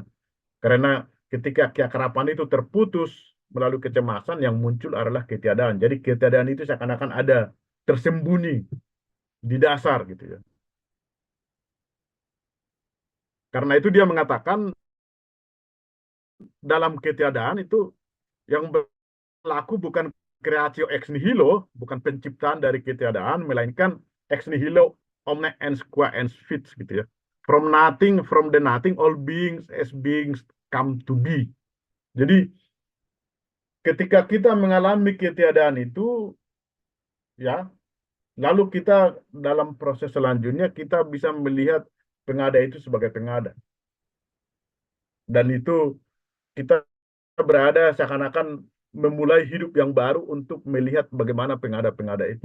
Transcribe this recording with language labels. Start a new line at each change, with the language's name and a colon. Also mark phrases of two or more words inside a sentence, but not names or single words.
Indonesian: Karena ketika keakraban itu terputus melalui kecemasan, yang muncul adalah ketiadaan. Jadi ketiadaan itu seakan-akan ada tersembunyi di dasar gitu ya. Karena itu dia mengatakan dalam ketiadaan itu yang berlaku bukan
Latin: creatio ex nihilo,
Indonesian: bukan penciptaan dari ketiadaan, melainkan
Latin: ex nihilo omne ens qua ens fit
Indonesian: gitu ya.
English: From the nothing, all beings as beings come to be.
Indonesian: Jadi ketika kita mengalami ketiadaan itu, ya, lalu kita dalam proses selanjutnya kita bisa melihat pengada itu sebagai pengada. Dan itu kita berada seakan-akan memulai hidup yang baru untuk melihat bagaimana pengada-pengada itu.